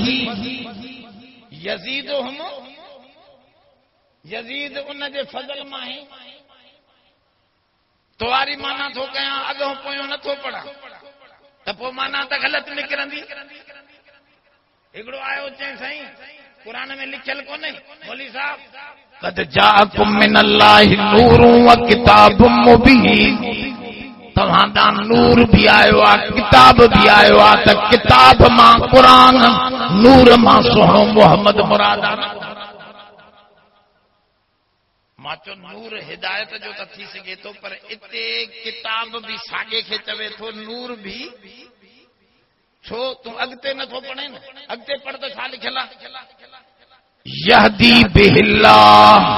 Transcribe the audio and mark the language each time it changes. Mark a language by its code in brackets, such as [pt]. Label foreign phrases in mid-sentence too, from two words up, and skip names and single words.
[sd] यज़ीदुहुम यज़ीद उन जे फज़ल मां आहे तोवारी माना थो कयां अॻों पोयों नथो पढ़ां त पोइ माना त ग़लति निकिरंदी हिकिड़ो आयो चई साईं क़ुर में लिखियल कोन्हे मौलवी साहब [ar] قد جاءكم من الله نور وكتاب مبين [sd] तव्हां ॾांहुं नूर भी आयो आहे किताब भी आयो आहे त किताब मां क़ुर नूर मां सुहिणो मोहम्मद मुराद आहे मां चयो नूर हिदायत जो त थी सघे थो पर इते किताब भी साॻे खे चवे थो नूर भी छो तूं अॻिते नथो पढ़े न अॻिते पढ़ त छा लिखियल आहे [ar] يهدي به الله